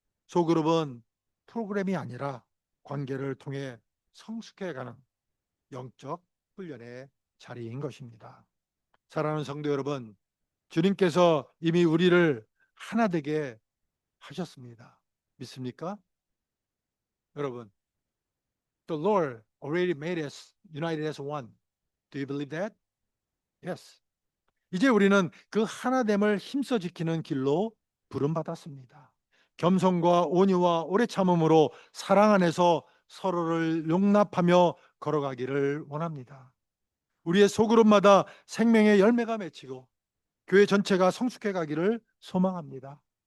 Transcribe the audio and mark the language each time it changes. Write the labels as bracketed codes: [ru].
[ko] 소그룹은 프로그램이 아니라 관계를 통해 성숙해가는 영적 훈련의 자리인 것입니다. 사랑하는 성도 여러분, 주님께서 이미 우리를 하나 되게 하셨습니다. 믿습니까? 여러분, [en] the Lord already made us united as one. Do you believe that? Yes. [ko] 이제 우리는 그 하나됨을 힘써 지키는 길로 부름받았습니다. 겸손과 온유와 오래 참음으로 사랑 안에서 서로를 용납하며 걸어가기를 원합니다. 우리의 소그룹마다 생명의 열매가 맺히고 교회 전체가 성숙해 가기를 소망합니다.